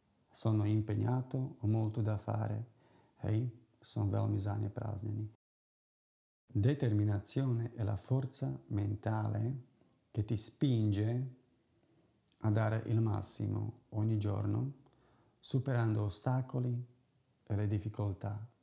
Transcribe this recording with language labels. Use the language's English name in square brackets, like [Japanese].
[Italian] Sono impegnato, ho molto da fare. [Slovak] Hej, som veľmi zanepráznený. [Italian] Determinazione è la forza mentale che ti spinge a dare il massimo ogni giorno, superando ostacoli e le difficoltà.